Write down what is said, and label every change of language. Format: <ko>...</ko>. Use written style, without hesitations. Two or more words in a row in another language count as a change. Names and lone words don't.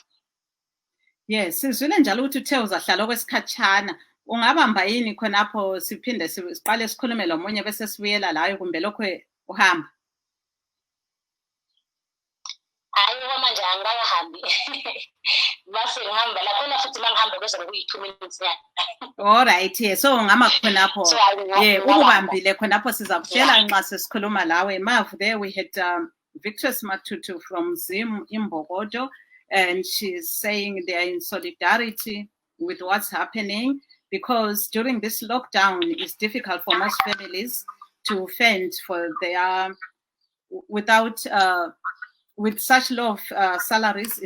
<nd>Yes, sizwile njalo ukuthi uthe uzahlala okwesikhatshana. Ungabamba yini khonapho siphinde siqale sikhulume lomunye bese sibuyela layo kumbe lokho uhamba? Hayiwa manje angikahambi. Base ngihamba la khona futhi mangihamba bese kuyi2 minutes nyana.</nd> <en>All right, yeah. So</en> <nd>ngama khonapho.</nd> <en>So,</en> <nd>Yeah, ukubambile khonapho sizakutshela nxa sesikhuluma lawe.</nd> <en>Mav, there we had Victress Matutu from Zim in Bogodo, and she's saying they are in solidarity with what's happening because during this lockdown it's difficult for most families to fend for their without with such low salaries.</en>